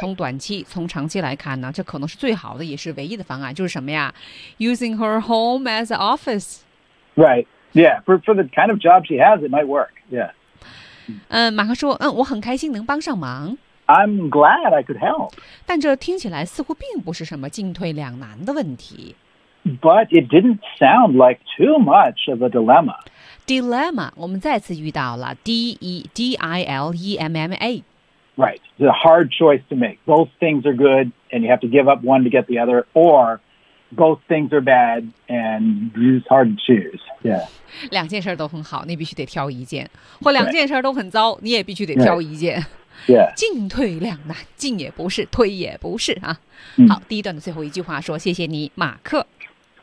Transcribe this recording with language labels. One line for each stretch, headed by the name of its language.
Chinese: 从短期从长期来看呢这可能是最好的也是唯一的方案就是什么呀
English: using her home as an office right yeah for the kind of job she has it might work yeah、
Chinese: 马克说我很开心能帮上忙
English: I'm glad I could help.
Chinese: 但这听起来似乎并不是什么进退两难的问题。
English: But it didn't sound like too much of a dilemma.
Chinese: Dilemma, 我们再次遇到了 D-I-L-E-M-M-A.
English: Right, it's a hard choice to make. Both things are good and you have to give up one to get the other, or both things are bad and it's hard to choose. Yeah.
Chinese: 两件事都很好，你必须得挑一件。或两件事都很糟，你也必须得挑一件。
English: Right. Yeah.
Chinese: 进退两难，进也不是，退也不是啊。 Mm. 好，第一段的最后一句话说：“谢谢你，马克。”